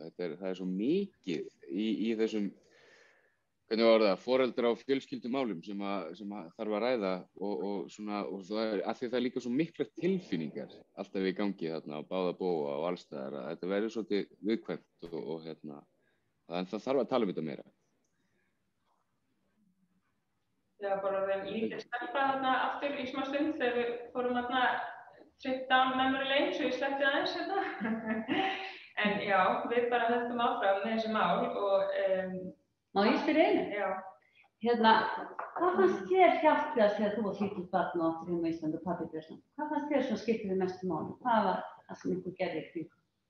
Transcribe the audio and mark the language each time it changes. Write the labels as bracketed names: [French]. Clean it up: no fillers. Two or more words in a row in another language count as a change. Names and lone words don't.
[Icelandic] Það er svo mikið í þessum, hvernig var það, foreldra- og fjölskyldumálum sem þarf að ræða og það er, af því það er líka svo miklar tilfinningar alltaf í gangi þarna á báða bóga og allstaðar að þetta verður svolítið viðkvæmt og það þarf að tala um þetta meira. Já, bara þeim lítið stelpa þarna aftur í smá stund þegar við fórum þarna [English] trip down memory lane, [Icelandic] svo ég sleppti aðeins hérna. En já, við bara höldum áfram með þessi mál og Má ég spyrja einu? Já. Hvað fannst þér hjálplegast þegar þú varst lítið barn og áttir heima á Íslandi og pabbi Björnsson? Hvað fannst þér svona skiptið þig mestu máli? Hvað var það sem ykkur gerði í kring?